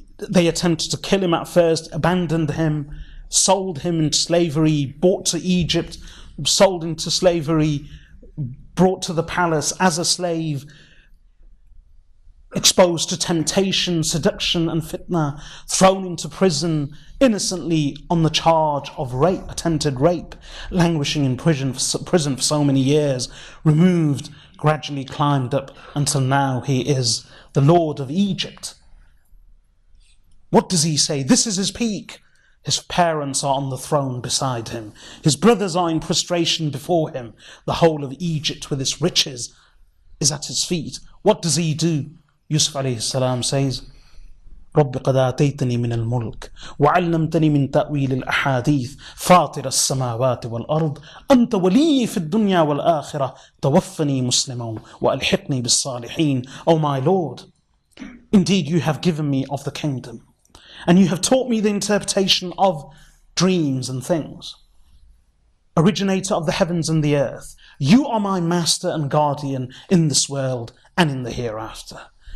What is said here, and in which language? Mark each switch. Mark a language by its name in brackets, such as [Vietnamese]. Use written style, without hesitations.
[English] They attempted to kill him at first, abandoned him, sold him into slavery, brought to Egypt, sold into slavery, brought to the palace as a slave, exposed to temptation, seduction and fitna, thrown into prison innocently on the charge of rape, attempted rape, languishing in prison for so many years, removed, gradually climbed up until now he is the Lord of Egypt. What does he say? This is his peak. His parents are on the throne beside him. His brothers are in prostration before him. The whole of Egypt with its riches is at his feet. What does he do? Yusuf alayhi salam says, [Arabic] رب قد آتيتني من الملك وعلمتني من تأويل الأحاديث فاطر السماوات والأرض أنت ولي في الدنيا والآخرة توفني مسلما وألحقني بالصالحين. [English] O my Lord, indeed you have given me of the kingdom, and you have taught me the interpretation of dreams and things. Originator of the heavens and the earth, you are my master and guardian in this world and in the hereafter.